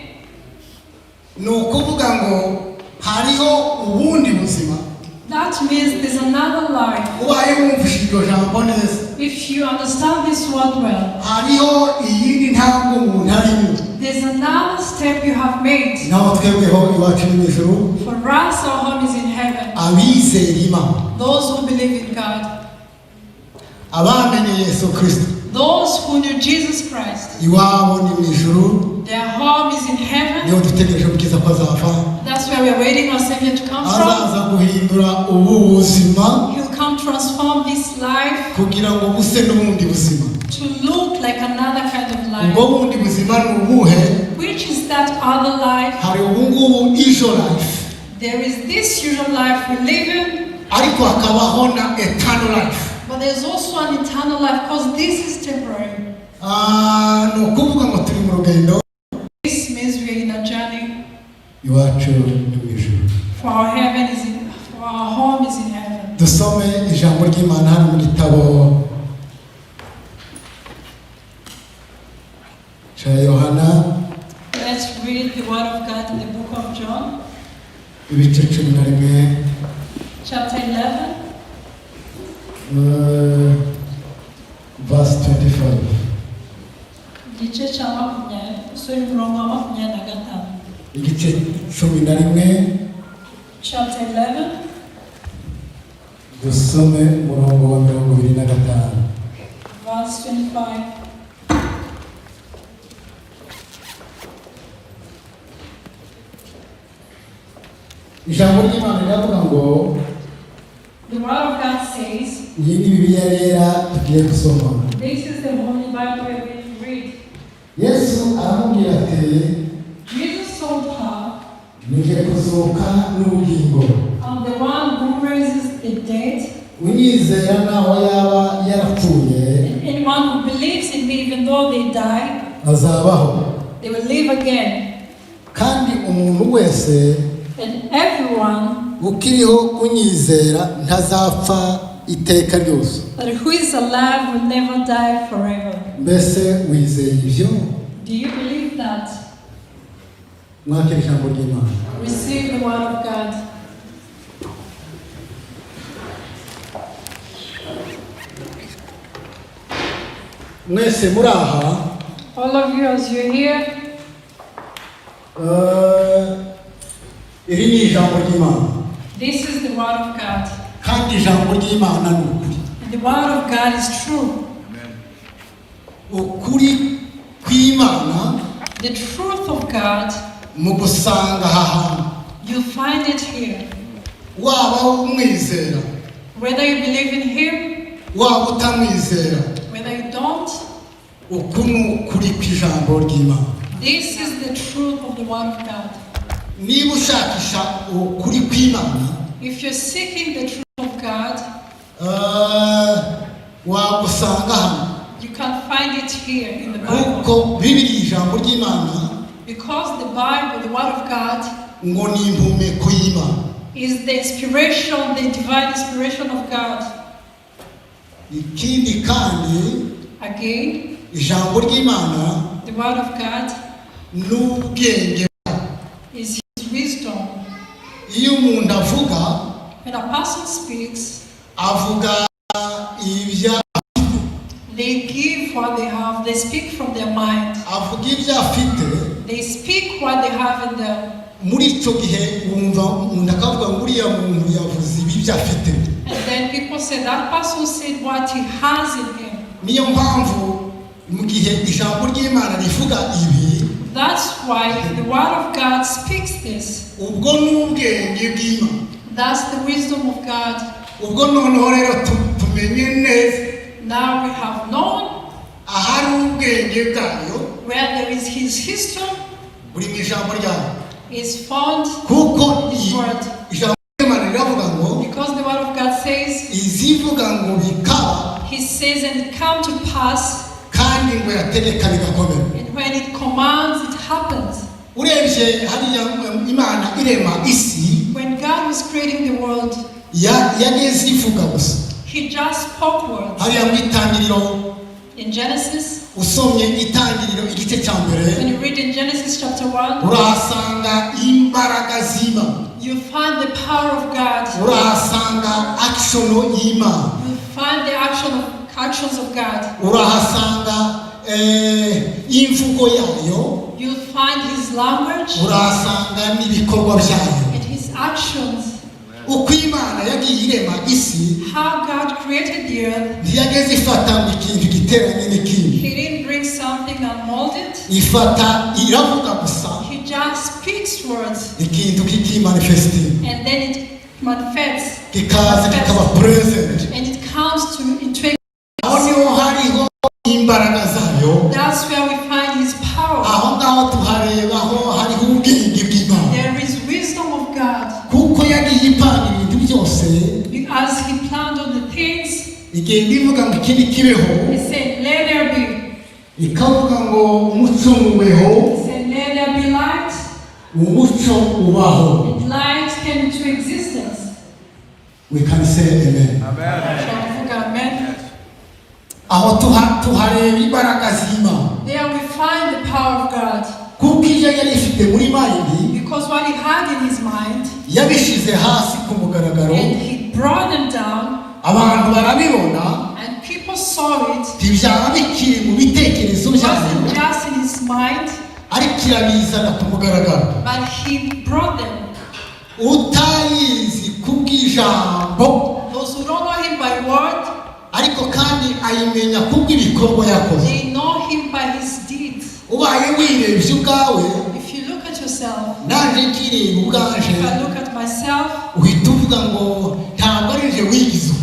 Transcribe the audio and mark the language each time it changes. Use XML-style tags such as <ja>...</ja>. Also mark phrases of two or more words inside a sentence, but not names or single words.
<en>That means there's another life. If you understand this word well, There's another step you have made.</en> <rw>naho twebweho iwacu ni mu ijuru</rw> <en>For us, our home is in heaven.</en> <rw>abizera Imana</rw> <en>Those who believe in God.</en> <rw>abamenye Yesu Kristo</rw> <en>Those who knew Jesus Christ.</en> <rw>iwabo ni mu ijuru</rw> <en>Their home is in heaven.</en> <rw>niho dutegereje umukiza ko azava</rw> <en>That's where we are waiting our Savior to come from.</en> <rw>azaza guhindura ubu buzima</rw> <en>He'll come transform this life</en> <rw>kugira ngo buse n'ubundi buzima</rw> <en>to look like another kind of</en> <rw>ubwo</rw> <en>life.</en> <rw>bundi buzima ni ubuhe</rw> <en>Which is that other life?</en> <rw>hari ubungubu ijo life</rw> <en>There is this usual life we live in,</en> <rw>ariko hakabaho na</rw> <en>eternal life but there's also an eternal life because this is temporary.</en> <rw>ni ukuvuga ngo turi mu rugendo</rw> <en>This means we are in a journey.</en> <rw>iwacu ni mu ijuru</rw> <en>For our home is in heaven.</en> <rw>dusome ijambo ry'Imana hano mu gitabo cya Yohana</rw> <en>Let's read the word of God in the book of John,</en> <rw>ibice 11</rw> <en>chapter 11, verse 25</en> <rw>igice cya 20, usura umurongo wa 25. igice 11</rw> <en>Chapter 11,</en> <rw>dusome umurongo wa 25</rw> <en>verse 25.</en> <rw>ijambo ry'Imana riravuga ngo</rw> <en>The word of God says,</en> <rw>iyi ni Bibiliya yera tugiye gusoma</rw> <en>this is the Holy Bible we're going to read.</en> <rw>Yesu aramubwira ati</rw> <en>Jesus told her,</en> <rw>nije kuzuka n'ubugingo</rw> <en>I'm the one who raises the dead,</en> <rw>unyizera naho yaba yarapfuye</rw> <en>and anyone who believes in me, even though they die,</en> <rw>azabaho</rw> <en>they will live again.</en> <rw>kandi umuntu wese</rw> <en>And everyone</en> <rw>ukiriho unyizera ntazapfa iteka ryose</rw> <en>that who is alive will never die forever.</en> <rw>mbese wizeye ibyo</rw> <en>Do you believe that?</en> <rw>mwakira ijambo ry'Imana</rw> <en>Receive the word of God.</en> <rw>mwese muri aha</rw> <en>All of you, as you're here,</en> <rw>iri ni ijambo ry'Imana</rw> <en>this is the word of God.</en> <rw>kandi ijambo ry'Imana ni ukuri</rw> <en>And the word of God is true.</en> <rw>ukuri kw'Imana</rw> <en>The truth of God,</en> <rw>mu gusanga aha hantu</rw> <en>you find it here.</en> <rw>waba umwizera</rw> <en>Whether you believe in Him,</en> <rw>waba utamwizera</rw> <en>whether you don't,</en> <rw>uku ni ukuri kw'ijambo ry'Imana</rw> <en>this is the truth of the word of God.</en> <rw>niba ushakisha ukuri kw'Imana</rw> <en>If you're seeking the truth of God,</en> <rw>wagusanga hano</rw> <en>you can find it here in the Bible.</en> <rw>kuko Bibiliya ijambo ry'Imana</rw> <en>Because the Bible, the word of God,</en> <rw>ngo ni impumeko y'Imana</rw> <en>is the inspiration, the divine inspiration of God.</en> <rw>ikindi kandi</rw> <en>Again,</en> <rw>ijambo ry'Imana</rw> <en>the word of God</en> <rw>n'ubwenge</rw> <en>is His wisdom.</en> <rw>iyo umuntu avuga</rw> <en>When a person speaks,</en> <rw>avuga ibya</rw> <en>they give what they have. They speak from their mind.</en> <rw>avuga ibyo afite</rw> <en>They speak what they have in them.</en> <rw>muri icyo gihe wumva umuntu akavuga ngo uriya muntu yavuze ibi byo afite</rw> <en>And then people say that person said what he has in him.</en> <rw>niyo mpamvu mu gihe ijambo ry'Imana rivuga ibi</rw> <en>That's why the word of God speaks this.</en> <rw>ubwo n'ubwenge bw'Imana</rw> <en>That's the wisdom of God.</en> <rw>ubwo noneho rero tumenye neza</rw> <en>Now we have known</en> <rw>ahari ubwenge bwayo</rw> <en>where there is His history</en> <rw>buri mu ijambo ryayo</rw> <en>is found</en> <rw>kuko</rw> <en>in His word.</en> <rw>ijambo ry'Imana riravuga ngo</rw> <en>Because the word of God says,</en> <rw>izivuga ngo bikaba</rw> <en>He says, and it come to pass,</en> <rw>kandi ngo yategeka bigakomera</rw> <en>and when it commands, it happens.</en> <rw>urebye hariya Imana irema isi</rw> <en>When God was creating the world,</en> <rw>yageze ivuga gusa</rw> <en>He just spoke words.</en> <rw>hariya mu itangiriro</rw> <en>In Genesis,</en> <rw>usomye itangiriro igice cya mbere</rw> <en>when you read in Genesis chapter 1,</en> <rw>urahasanga imbaraga z'Imana</rw> <en>you find the power of God.</en> <rw>urahasanga action y'Imana</rw> <en>You find the actions of God.</en> <rw>urahasanga imvugo yayo</rw> <en>you'll find his language</en> <rw>urasanga n'ibikorwa byayo</rw> <en>and his actions.</en> <rw>uko Imana yagiye irema isi</rw> <en>How God created the earth.</en> <rw>ntiyageze ifata ngo ikintu giteranye n'ikindi</rw> <en>He didn't bring something unmolded.</en> <rw>ifata iravuga gusa</rw> <en>He just speaks words</en> <rw>ikintu kikimanifesting</rw> <en>and then it manifests.</en> <rw>kikaza kikaba present</rw> <en>And it comes into</en> <rw>aho niho hariho imbaraga zayo</rw> <en>that's where we find his power.</en> <rw>aho ngaho tuharebaho hariho ubwenge bw'Imana</rw> <en>There is wisdom of God.</en> <rw>kuko yagiye ipanga ibintu byose</rw> <en>As he planned on the things,</en> <rw>igenda ivuga ngo iki kibeho</rw> <en>he said, let there be.</en> <rw>ikavuga ngo umucyo ubeho</rw> <en>He said, let there be light.</en> <rw>umucyo ubaho</rw> <en>And light came into existence. we can say amen Amen.</en> <rw>aho tuhareba imbaraga z'Imana</rw> <en>There we find the power of God.</en> <rw>kuko iyo yari ifite muri mayindi</rw> <en>Because what he had in his mind,</en> <rw>yabishyize hasi ku mugaragaro</rw> <en>and he brought them down,</en> <rw>abantu barabibona</rw> <en>and people saw it.</en> <rw>ntibyaba bikiri mu bitekerezo</rw> <en>It</en> <rw>byabo</rw> <en>wasn't just in his mind,</en> <rw>ariko irabizana ku mugaragaro</rw> <en>but he brought them.</en> <rw>utayizi kubw'ijambo</rw> <en>Those who don't know him by word,</en> <rw>ariko kandi ayimenya kubw'ibikorwa yakoze</rw> <en>they know him by his deeds.</en> <rw>ubaye wirebye ubwawe</rw> <en>If you look at yourself,</en> <rw>naje nkireba ubwaje</rw> <en>if I look at myself,</en> <rw>uhita uvuga ngo ntabwo ari je wigize uko</rw>